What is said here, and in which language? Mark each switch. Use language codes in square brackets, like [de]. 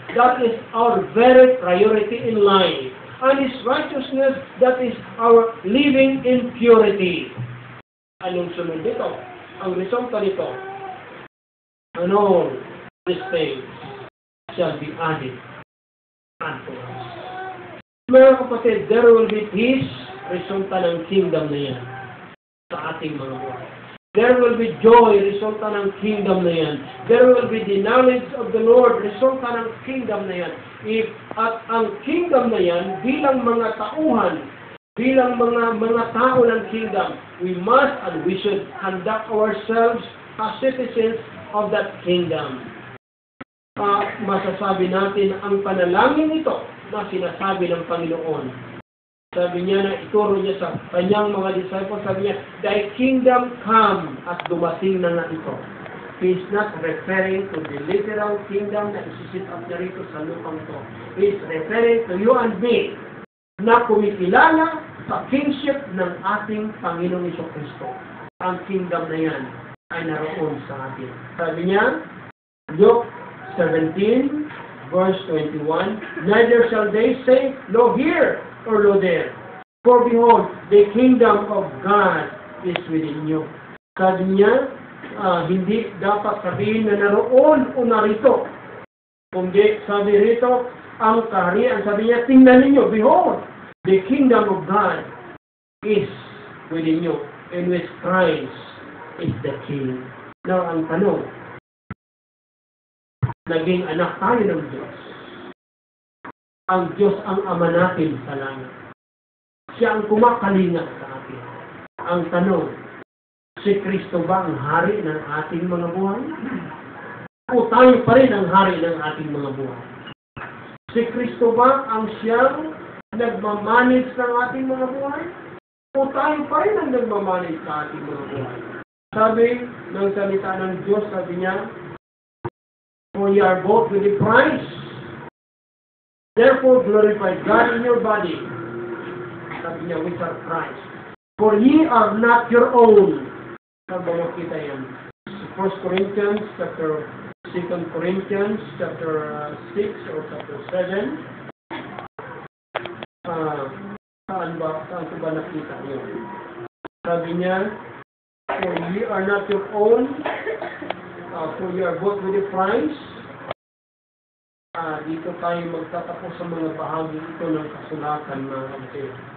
[en] That is our very priority in life. And His righteousness, that is our living in purity. [tl] Anong sunod dito? Ang resulta nito, [en] and all these things shall be added unto us. [tl] Mga kapatid, [en] there will be peace, [tl] resulta ng kingdom na yan sa ating mga buhay. [en] There will be joy, [tl] resulta ng kingdom na yan. [en] There will be the knowledge of the Lord, resulta ng kingdom na yan. [tl] At ang kingdom na yan, bilang mga tauhan, bilang mga tao ng kingdom, [en] we must and we should conduct ourselves as citizens of that kingdom. [tl] Masasabi natin ang panalangin ito na sinasabi ng Panginoon. Sabi niya na ituro niya sa kanyang mga disciples, sabi niya, [en] thy kingdom come, [tl] at dumating na nga ito. [en] He is not referring to the literal kingdom [tl] na isisit up niya rito sa lupang ito. [en] He is referring to you and me [tl] na kumikilala sa kingship ng ating Panginoong Kristo. Ang kingdom na yan ay naroon sa atin. Sabi niya, [en] Luke 17, verse 21, neither shall they say, no here or no there. For behold, the kingdom of God is within you. [tl] Sabi niya, hindi dapat sabihin na naroon o narito. Kundi sabi rito, ang kaharian, sabi niya, tingnan ninyo, [en] behold, the kingdom of God is within you, in which Christ is the King. [tl] Now, ang tanong, naging anak tayo ng Diyos. Ang Diyos ang Ama natin sa langit. Siya ang kumakalinga sa atin. Ang tanong, si Kristo ba ang hari ng ating mga buhay? o tayo pa rin ang hari ng ating mga buhay? Si Kristo ba ang siyang nagmamanage ng ating mga buhay? O tayo pa rin ang nagmamanage sa ating mga buhay? Sabi ng salita ng Diyos, sabi niya, [en] for ye are bought with a price. Therefore, glorify God in your body. [tl] Sabi niya, [en] which are Christ. For ye are not your own. [tl] Sabi mo kita yan. [en] 1 Corinthians, chapter 2 Corinthians, chapter 6 or chapter 7. [tl] Saan ko ba nakita niyo? Sabi niya, [en] for ye are not your own, for ye are bought with a price. [tl] Dito tayo magtatapos sa mga bahagi ito ng kasulatan ng Abdel.